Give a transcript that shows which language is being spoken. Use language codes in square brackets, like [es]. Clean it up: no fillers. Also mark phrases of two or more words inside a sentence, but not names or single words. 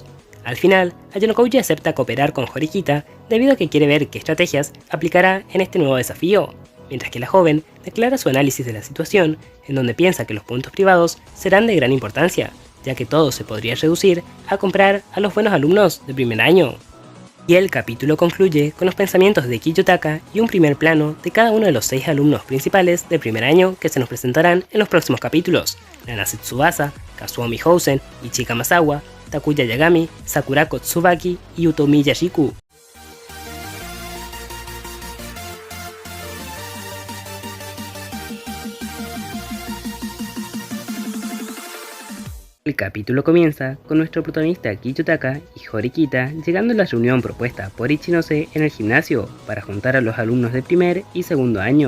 [es] Al final, Ayano-Kouji acepta cooperar con Horikita debido a que quiere ver qué estrategias aplicará en este nuevo desafío, mientras que la joven declara su análisis de la situación, en donde piensa que los puntos privados serán de gran importancia, ya que todo se podría reducir a comprar a los buenos alumnos de primer año. Y el capítulo concluye con los pensamientos de Kiyotaka y un primer plano de cada uno de los 6 alumnos principales de primer año que se nos presentarán en los próximos capítulos: Nanase Tsubasa, Kazuo Mihousen, Ichika Masawa, Takuya Yagami, Sakurako Tsubaki y Utomi Yashiku. El capítulo comienza con nuestro protagonista Kiyotaka y Horikita llegando a la reunión propuesta por Ichinose en el gimnasio para juntar a los alumnos de primer y segundo año.